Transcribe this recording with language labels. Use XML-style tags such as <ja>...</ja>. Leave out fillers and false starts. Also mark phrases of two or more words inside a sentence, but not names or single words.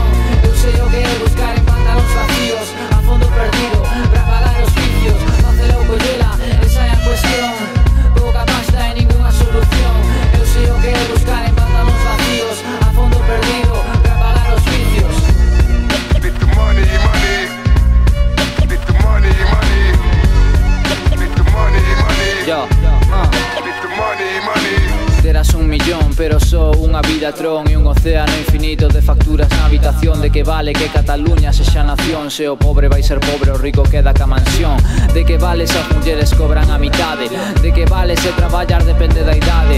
<gl>Eu sei o que é buscar en pantanos vacíos, a fondo perdido, para pagar os vicios. Facela ou collela, esa é a cuestión. Pouca pasta e ninguna solución. Eu sei o que é buscar en pantanos vacíos, a fondo perdido, para pagar os vicios.</gl> <en>Split the money, money. Split the money, money. Split the money, money. Yo, Split the money, money.</en> <gl>Terás un millón, pero só unha vida tron e un océano infinito de facturas na habitación. De que vale que Cataluña sexa nación se o pobre vai ser pobre, o rico queda ca mansión? De que vale se as mulleres cobran a mitade? De que vale se traballar depende da idade?</gl>